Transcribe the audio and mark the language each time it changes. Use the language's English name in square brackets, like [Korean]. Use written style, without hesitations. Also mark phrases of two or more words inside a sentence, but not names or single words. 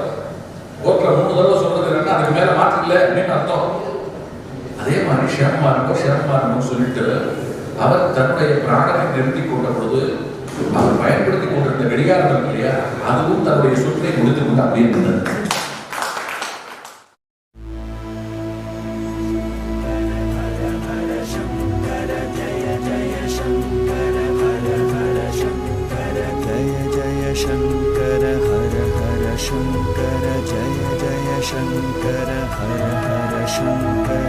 [Tamil] கோர்ட்ல 3 தடவை சொல்றது என்னன்னா அதுக்கு மேல மாற்று இல்லை அப்படின்னு அர்த்தம். அதே மாதிரி க்ஷேமமா இருக்கும் சொல்லிட்டு அவர் தன்னுடைய பிராணனை நிறுத்தி கொண்ட பொழுது அவர் பயன்படுத்தி கொண்டிருந்த கடிகாரம் இருக்கு இல்லையா, அதுவும் தன்னுடைய சுற்றை முடித்து கொண்டு அப்படியே இருந்தது. [Sanskrit] शंकर हर हर शंकर जय जय शंकर हर हर शंकर